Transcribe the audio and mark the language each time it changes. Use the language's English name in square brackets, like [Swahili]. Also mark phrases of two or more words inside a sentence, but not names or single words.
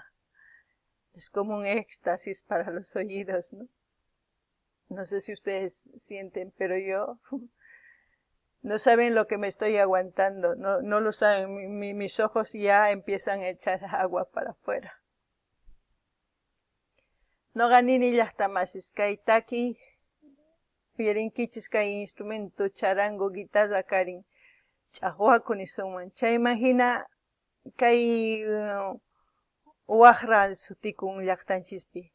[Spanish] Es como un éxtasis para los oídos, ¿no? No sé si ustedes sienten, pero yo no saben lo que me estoy aguantando, no lo saben, mis ojos ya empiezan a echar agua para afuera. [Quechua] Noqa nini llaqtamashis kaytaki uyarinkichis kay instrumento charango guitarra karin ch'aqwakuni sunman. Chaymahina kay waqra sutikun llaqtanchispi.